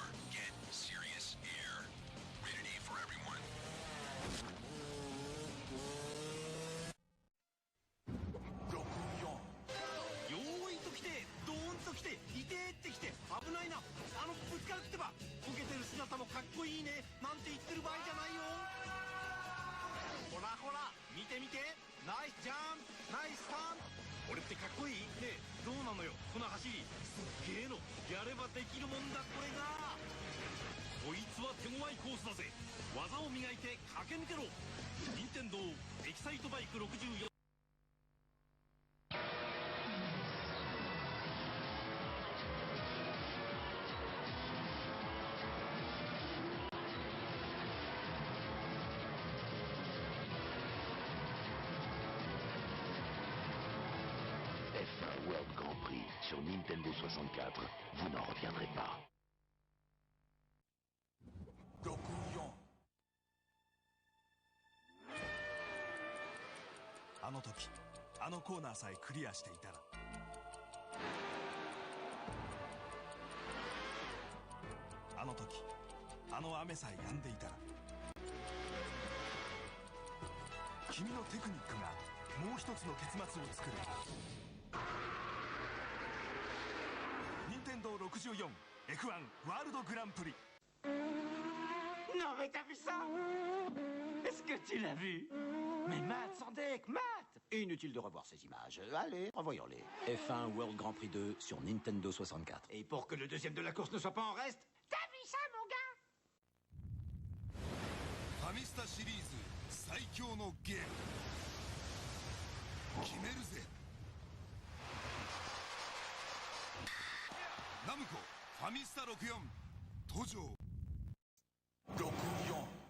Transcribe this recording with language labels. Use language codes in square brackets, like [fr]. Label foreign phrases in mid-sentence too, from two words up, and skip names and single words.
[en] Get serious air. Rated E for everyone. [ja] よーいと来てドーンと来ていてーって来て危ないな。ぶつかるってばボケてる姿もかっこいいねなんて言ってる場合じゃないよ。ほらほら見て見てナイスジャンプナイスターン。俺ってかっこいいねえどうなのよこの走りすっげえのやればできるもんだこれが。こいつは手強いコースだぜ。技を磨いて駆け抜けろ。任天堂エキサイトバイク64。 [fr] F1 World Grand Prix sur Nintendo 64. Vous n'en reviendrez pas. [ja] あの時あのコーナーさえクリアしていたら。あの時あの雨さえ止んでいたら。君のテクニックがもう一つの結末を作る。 Nintendo 64 F1 ワールドグランプリ。 [fr] Non mais t'as vu ça? Est-ce que tu l'as vu? Mais Matt, sans deck, Matt! Inutile de revoir ces images. Allez, revoyons-les. F1 World Grand Prix 2 sur Nintendo 64. Et pour que le deuxième de la course ne soit pas en reste, t'as vu ça, mon gars? [ja] ファミスタシリーズ最強のゲーム決めるぜ。ナムコファミスタ64登場。64